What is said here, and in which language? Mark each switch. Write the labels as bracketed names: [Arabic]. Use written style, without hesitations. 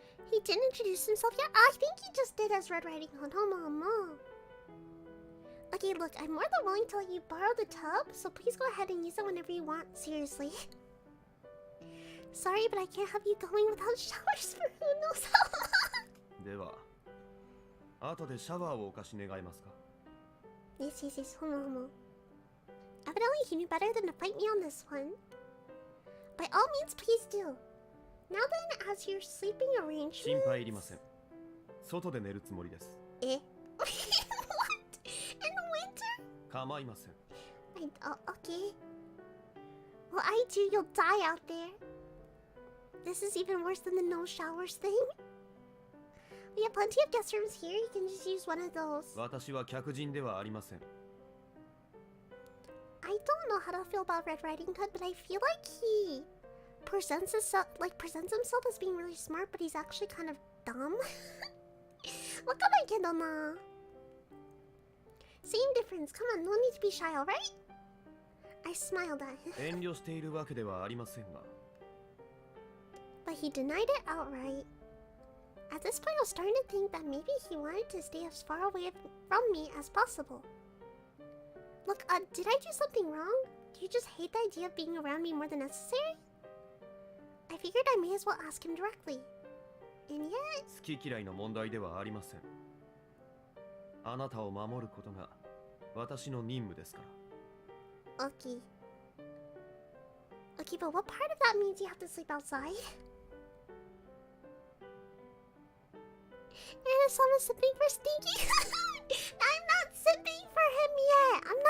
[English] He didn't introduce himself yet? I think he just did as Red Riding Hood. Mom. Okay, look, I'm more than willing to let you borrow the tub, so please go ahead and use it whenever you want. Seriously. Sorry, but I can't have you going without showers for who knows how long. [Japanese] では、後でシャワーをお貸し願えますか? [English] Yes. Hold on. Evidently, he knew better than to fight me on this one. By all means, please do. Now then, as your sleeping [Japanese] 心 [English] arrangements... [Japanese] 配いりません。外で寝るつもりです。 [English] Eh? What? In winter? [Japanese] 構いません。 [English] Okay. Well, I do, you'll die out there. This is even worse than the no showers thing. We have plenty of guest rooms here, you can just use one of those. [Japanese] 私は客人ではありません。 [English] I don't know how to feel about Red Riding Hood, but I feel like he presents himself as being really smart, but he's actually kind of dumb. What can I get on? Same difference. Come on, no need to be shy, alright? I smiled at him. [Japanese] 遠慮しているわけではありませんが。 [English] But he denied it outright. At this point, I was starting to think that maybe he wanted to stay as far away from me as possible. Look, did I do something wrong? Do you just hate the idea of being around me more than necessary? I figured I may as well ask him directly. And yet... [Japanese] 好き嫌いの問題ではありません。あなたを守ることが私の任務ですから。 [English] Okay. Okay, but what part of that means you have to sleep outside? And if someone's simping for Stinky... I'm not simping for him yet!